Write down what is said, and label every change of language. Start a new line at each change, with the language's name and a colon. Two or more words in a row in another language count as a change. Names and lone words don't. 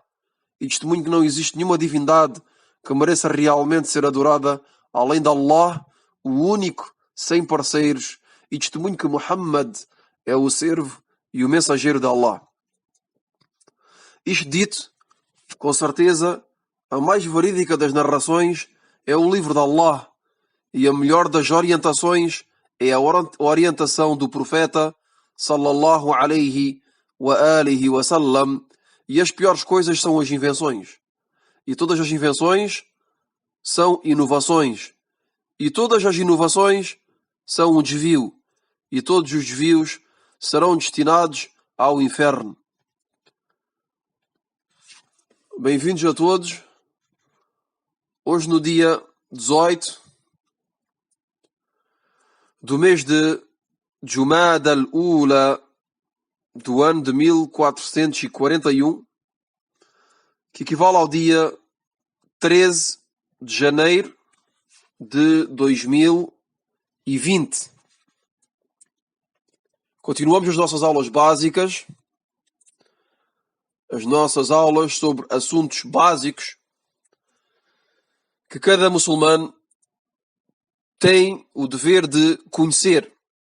Portuguese: E testemunho que não existe nenhuma divindade que mereça realmente ser adorada além de Allah, o único, sem parceiros, e testemunho que Muhammad é o servo e o mensageiro de Allah. Isto dito, com certeza, a mais verídica das narrações é o livro de Allah, e a melhor das orientações é a orientação do profeta
Arabic: صلى الله عليه وعلى آله وسلم,
Portuguese: e as piores coisas são as invenções. E todas as invenções são inovações, e todas as inovações são um desvio, e todos os desvios serão destinados ao inferno. Bem-vindos a todos. Hoje, no dia 18 do mês de Jumada al-Ula do ano de 1441, que equivale ao dia 13 de janeiro de 2020. Continuamos as nossas aulas básicas, as nossas aulas sobre assuntos básicos que cada muçulmano tem o dever de conhecer.